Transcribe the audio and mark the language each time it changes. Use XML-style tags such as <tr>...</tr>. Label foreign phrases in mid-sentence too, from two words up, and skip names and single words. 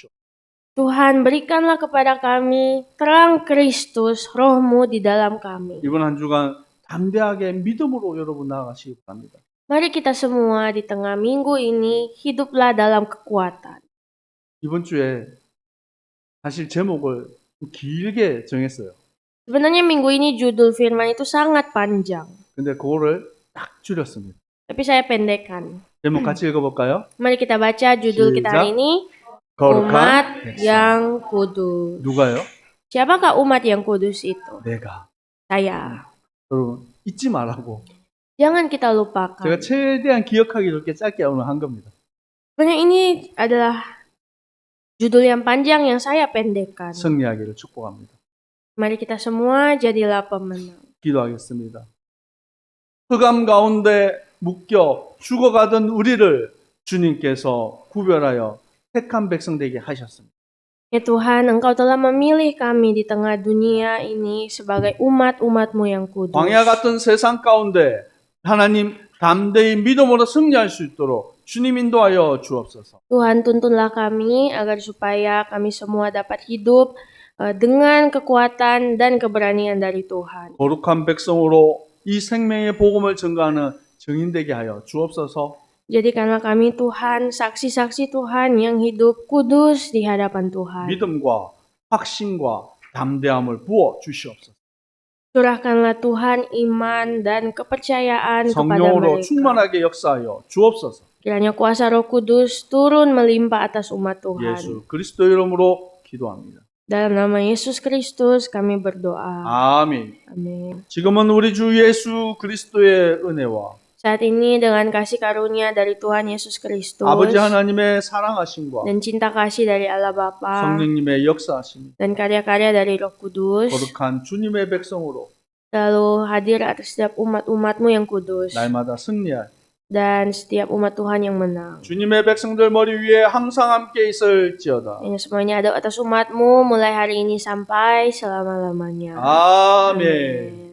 <id>Tuhan, berikanlah kepada kami terang Kristus, roh-Mu di dalam kami.</id> <ko>이번 한 주간 담대하게 믿음으로 여러분 나아가시기 바랍니다.</ko> <id>Mari kita semua di tengah minggu ini hiduplah dalam kekuatan.</id> <ko>이번 주에 사실 제목을 길게 정했어요.</ko> <id>Sebenarnya minggu ini judul firman itu sangat panjang,</id> <ko>근데 그거를 딱 줄였습니다.</ko> <id>tapi saya pendekkan.</id> <ko>제목 같이 읽어볼까요?</ko> <id>Mari kita baca judul kita hari ini,</id> <ko>거룩한</ko> <id>Umat</id> <ko>백성.</ko> <id>yang Kudus.</id> <ko>누가요?</ko> <id>Siapakah umat yang kudus itu?</id> <ko>내가.</ko> <id>Saya.</id> <ko>여러분 잊지 말라고.</ko> <id>Jangan kita lupakan.</id> <ko>제가 최대한 기억하기 좋게 짧게 오늘 한 겁니다.</ko> <id>Sebenarnya ini adalah judul yang panjang yang saya pendekkan.</id> <ko>승리하기를 축복합니다.</ko> <id>Mari kita semua jadilah pemenang.</id> <ko>기도하겠습니다. 흑암 가운데 묶여 죽어가던 우리를 주님께서 구별하여 택한 백성 되게 하셨습니다.</ko> <id>Ya Tuhan, Engkau telah memilih kami di tengah dunia ini sebagai umat-umat-Mu yang kudus.</id> <ko>광야 같은 세상 가운데 하나님 담대히 믿음으로 승리할 수 있도록 주님 인도하여 주옵소서.</ko> <id>Tuhan, tuntunlah kami agar supaya kami semua dapat hidup dengan kekuatan dan keberanian dari Tuhan.</id> <ko>거룩한 백성으로 이 생명의 복음을 전가하는 증인 되게 하여 주옵소서.</ko> <id>Jadikanlah kami Tuhan, saksi-saksi Tuhan yang hidup kudus di hadapan Tuhan.</id> <ko>믿음과 확신과 담대함을 부어 주시옵소서.</ko> <id>Curahkanlah Tuhan iman dan kepercayaan kepada</id> <ko>성령으로</ko> <id>mereka.</id> <ko>충만하게 역사하여 주옵소서.</ko> <id>Kiranya kuasa Roh Kudus turun melimpah atas umat Tuhan.</id> <ko>예수 그리스도 이름으로 기도합니다.</ko> <id>Dalam nama Yesus Kristus kami berdoa.</id> <ko>아멘.</ko> <id>Amin.</id> <ko>지금은 우리 주 예수 그리스도의 은혜와</ko> <id>Saat ini dengan kasih karunia dari Tuhan Yesus Kristus</id> <ko>아버지 하나님의 사랑하심과</ko> <id>dan cinta kasih dari Allah Bapa</id> <ko>성령님의 역사하심,</ko> <id>dan karya-karya dari Roh Kudus</id> <ko>거룩한 주님의 백성으로</ko> <id>selalu hadir atas setiap umat-umatmu yang kudus</id> <ko>날마다 승리할</ko> <id>dan setiap umat Tuhan yang menang.</id> <ko>주님의 백성들 머리 위에 항상 함께 있을지어다.</ko> <id>Yang semuanya ada atas umatmu mulai hari ini sampai selama-lamanya.</id> <ko>아멘.</ko> <id>Amin.</id>